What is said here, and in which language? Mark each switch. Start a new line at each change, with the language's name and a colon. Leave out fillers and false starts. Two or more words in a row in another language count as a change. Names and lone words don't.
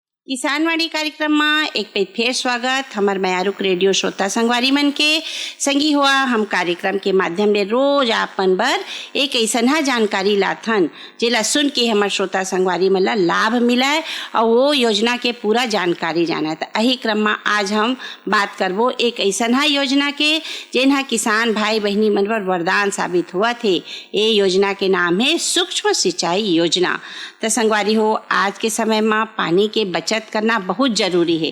Chhattisgarhi: किसानवाड़ी कार्यक्रम में एक पे फिर स्वागत हमार मयारुक रेडियो श्रोता संगवारी मन के संगी हुआ। हम कार्यक्रम के माध्यम में रोज आपन बर एक ऐसा जानकारी लाथन जेला सुन के हमार श्रोता संगवारी मन ला लाभ मिला और वो योजना के पूरा जानकारी जाना। तो यही क्रम में आज हम बात करबो एक ऐसा योजना के जेनहा किसान भाई बहनी मन पर वरदान साबित हुआ थे। ये योजना के नाम है सूक्ष्म सिंचाई योजना। तो संगवारी हो, आज के समय में पानी के बचत करना बहुत जरूरी है।